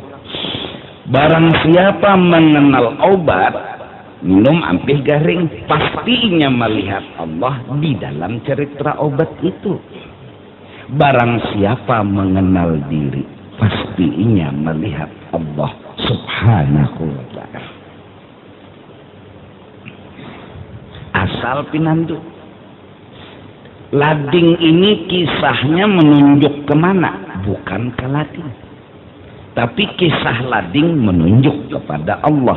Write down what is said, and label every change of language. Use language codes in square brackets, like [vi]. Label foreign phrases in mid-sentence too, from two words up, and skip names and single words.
[bjn] Barang siapa mengenal obat, minum ampih garing, pastinya melihat Allah di dalam cerita obat itu. Barang siapa mengenal diri, pastinya melihat Allah [ar] سبحانه وتعالى. [bjn] Asal pinandu. Lading ini kisahnya menunjuk kemana? Bukan ke lading. Tapi kisah lading menunjuk kepada Allah.